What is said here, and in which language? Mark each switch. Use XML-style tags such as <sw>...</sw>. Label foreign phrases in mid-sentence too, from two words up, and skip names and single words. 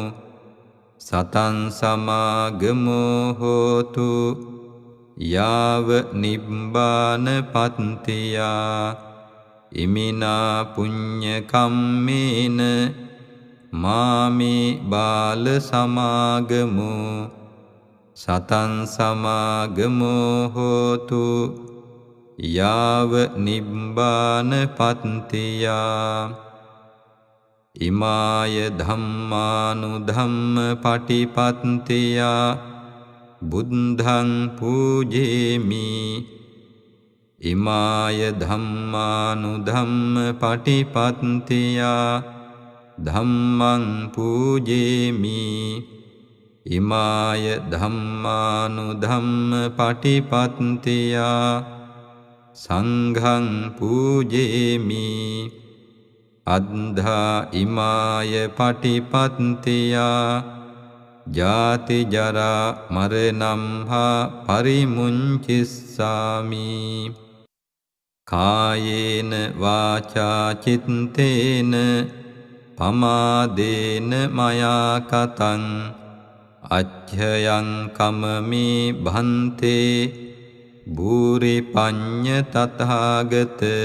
<pi>සතං සමාගමෝ හෝතු යාව නිබ්බාන පත්තියා ඉමිනා පුඤ්ඤ කම්මේන මාමේ බාල සමාගමෝ සතං සමාගමෝ හෝතු යාව නිබ්බාන පත්තියා ඉමාය ධම්මානුධම්ම පටිපත්තියා බුද්ධං පූජේමි ඉමාය ධම්මානුධම්ම පටිපත්තියා ධම්මං පූජේමි ඉමාය ධම්මානුධම්ම පටිපත්තියා සංඝං පූජේමි අද්ධා ඉමාය පටිපත්තියා ජාති ජරා මරණං හා පරිමුංචිස්සාමි කායේන වාචා චිත්තේන පමාදේන මයා කතං අච්ඡයං කමමේ භන්තේ භූරි පඤ්ඤ තථාගත</pi>